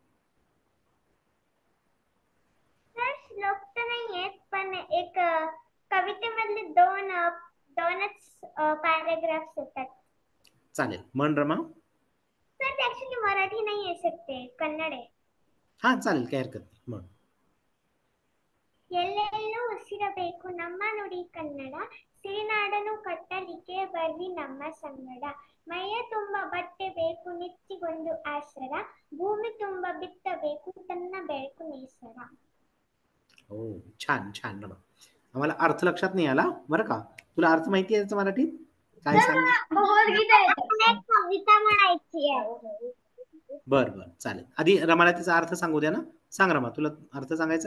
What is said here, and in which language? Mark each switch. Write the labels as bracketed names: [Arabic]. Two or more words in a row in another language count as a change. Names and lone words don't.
[Marathi] श्लोक तर नाही येत, पण एक कवितेमधले दोनच पॅराग्राफ्स येतात. चालेल, म्हण रमा. सर ऍक्च्युली मराठी नाही आहे सर, ते कन्नड आहे. हा चालेल, काही हरकत नाही, म्हण. [Kannada] ಎಲ್ಲೆಲ್ಲೂ ಉಸಿರಬೇಕು ನಮ್ಮ ನುಡಿ ಕನ್ನಡ, ಸಿರಿನಾಡನು ಕಟ್ಟಲಿಕ್ಕೆ ಬರ್ರಿ ನಮ್ಮ ಸಂಗಡ. ಮೈಯ ತುಂಬ ಬಟ್ಟೆ ಬೇಕು ನೆಚ್ಚಿಗೊಂದು ಆಸರ, ಭೂಮಿ ತುಂಬ ಬಿತ್ತಬೇಕು ತನ್ನ ಬೆಳಕು ನೇಸರ. [Marathi] हो, छान छान रमा. आम्हाला अर्थ लक्षात नाही आला बरं का. तुला अर्थ माहिती आहे मराठीत? काय सांग. कविता म्हणायची आहे. बर बर, चालेल. आधी रमाला तिचा अर्थ सांगू द्या ना. सांग रमा, तुला अर्थ सांगायचा?